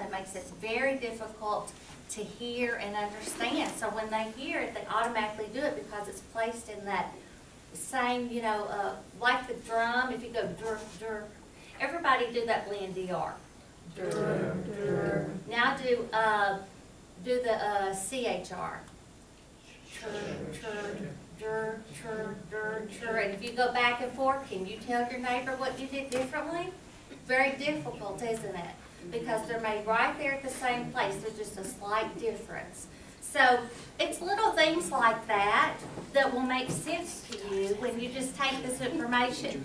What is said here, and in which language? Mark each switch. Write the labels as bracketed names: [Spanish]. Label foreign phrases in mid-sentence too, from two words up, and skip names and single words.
[English] It makes it very difficult to hear and understand. So when they hear it, they automatically do it because it's placed in that same, you know, like the drum. If you go dur, dur, everybody do that blend DR. Dur, dur. Now do the CHR. Chur, chur, dur, chur, dur, chur. And if you go back and forth, can you tell your neighbor what you did differently? Very difficult, isn't it? Because they're made right there at the same place. There's just a slight difference. So it's little things like that that will make sense to you when you just take this information.